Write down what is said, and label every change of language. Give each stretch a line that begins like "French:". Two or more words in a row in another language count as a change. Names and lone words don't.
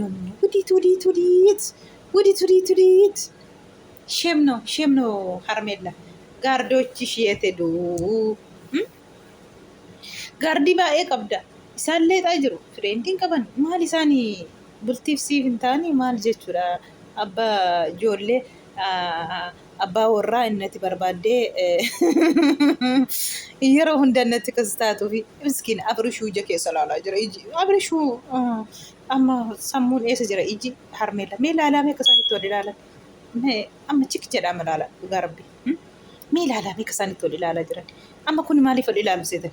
Amharic: ወዲት ሼም ነው ሀርሜላ። ጋርዶችሽ የት ሄዱ?
Oromo: ጋርዲ ባኤ ቀብዳ ኢሳን ሌጣ ጅሩ ፍሬንዲን ቀበን ማል ኢሳኒ ቡልቲፍ ሲፍ እንታኒ ማል ጀቹዳ አባ ጆሌ አባ ወራ እነቲ በርባዴ yeroo hunda natti kastaatu fi miskiin abrishuu ija keessa ilaalaa jira. Iji abrishuu amma sammuun eessa jira? Iji harmeella mee ilaalamee akka isaanitti wal ilaalan amma chik jedhama ilaala dhugaa rabbi. Mee ilaalamee akka isaanitti wal ilaalaa jiran amma kun maaliif wal ilaalu seetan?